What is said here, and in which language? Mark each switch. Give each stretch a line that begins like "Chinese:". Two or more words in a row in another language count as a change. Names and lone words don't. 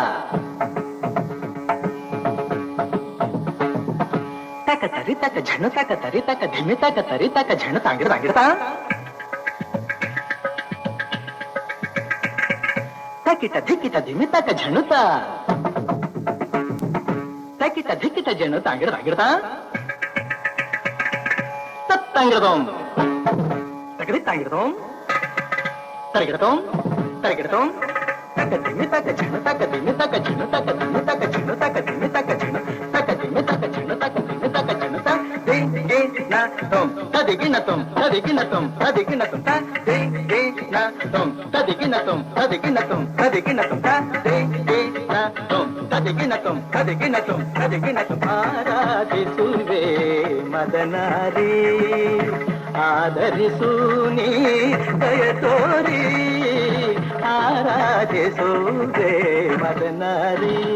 Kannada: ತಕ ತರಿ ತಕ ಝಣ ತಕ ತರಿ ತಕ ಧಿಮಿ ತಕ ತರಿ ತಕ ಝಣ ತಾಂಗಿಡ್ತಾ ತಕಿಟ ಧಿಕಿಟ ಧಿಮಿ ತಕ ಝಣುತ ತಕಿಟ ಧಿಕಿಟ ಝಣ ತಾಂಗಿಡ್ತಾ ತತ್ತಂಗಿಡದೋಂ ತಗಡಿ ತಾಂಗಿಡದೋಂ ತರಗಿಡತೋಂ ತರಗಿಡತೋಂ ತಕ ದಿಮಿ ತಕ ಝಣ ತಕ ದಿಮಿ ತಕ ಝಣ ತಕ ದಿಮಿ ತಕ ಝಣ ತಕ ದಿಮಿ ತಕ ಝಣ ತಕ ದಿಮಿ ತಕ ಝಣ ತಕ ದಿಮಿ ತಕ ಝಣ ತ ದಿ ಗೆ ನ ತೋಂ ತದಿಗಿನ ತೋಂ ತದಿಗಿನ ತೋಂ ತದಿಗಿನ ತೋಂ ತ ದಿ ಗೆ ನ ತೋಂ ತದಿಗಿನ ತೋಂ ತದಿಗಿನ ತೋಂ ತದಿಗಿನ ತೋಂ ತ ದಿ ಗೆ ನ ತೋಂ ತದಿಗಿನ ತೋಂ ತದಿಗಿನ ತೋಂ ತದಿಗಿನ ತೋಂ ಆರಾಧಿಸುವೆ ಮದನಾರಿ ಆದರಿಸು ನೀ ದಯ ತೋರಿ ಆರಾಧಿಸುವೆ ಮದನಾರಿ